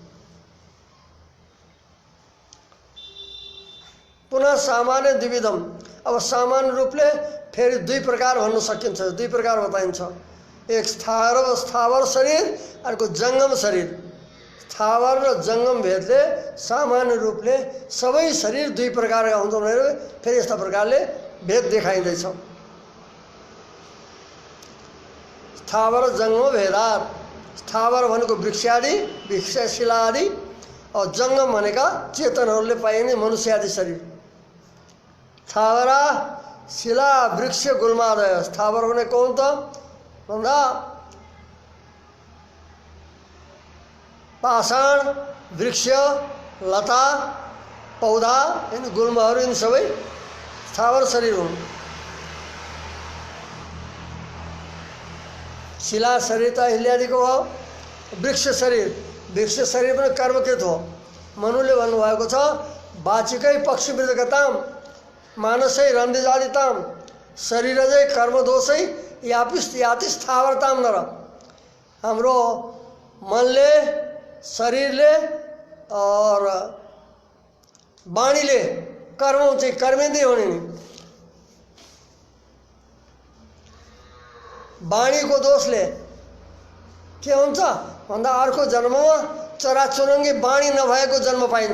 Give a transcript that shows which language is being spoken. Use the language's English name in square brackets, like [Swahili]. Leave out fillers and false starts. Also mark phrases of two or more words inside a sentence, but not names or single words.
[Sanskrit] पुनः सामान्य द्विविधम, [Nepali] अब सामान्य रूपले फेरि दुई प्रकार भन्न सकिन्छ, दुई प्रकार बताइन्छ। एक स्थावर शरीर, अर्को जङ्गम शरीर। स्थावर र जङ्गम भेदले सामान्य रूपले सबै शरीर दुई प्रकारका हुन्छन् भनेर फेरि यस्ता प्रकारले भेद देखाइँदैछ। स्थावर जङ्गम भेदार, स्थावर भनेको वृक्षादि वृक्षशिला आदि, और जङ्गम भनेका चेतनहरूले पाइने मनुष्य आदि शरीर। [Sanskrit] स्थावरा शिला वृक्ष गुल्मादय, [Nepali] स्थावर भनेको हुन् त भन्दा पाषाण वृक्ष लता पौधा यिनी गुल्महरू यिनी सबै स्थावर शरीर हुन्। शिला शरीर त हिल्यादिको हो, वृक्ष शरीर पनि कर्मकृत हो। मनुले भन्नुभएको छ [Sanskrit] वाचिकै पक्षिवृद्धगताम मानसै रन्धिजादिताम शरीरजै कर्मदोषै याति स्थावरताम नर। [Nepali] हाम्रो मनले शरीरले और वाणीले कर्म चाहिँ कर्मेन्द्रिय हुने नि। वाणीको दोषले के हुन्छ भन्दा अर्को जन्ममा चराचुरुङ्गी वाणी नभएको जन्म पाइन्छ।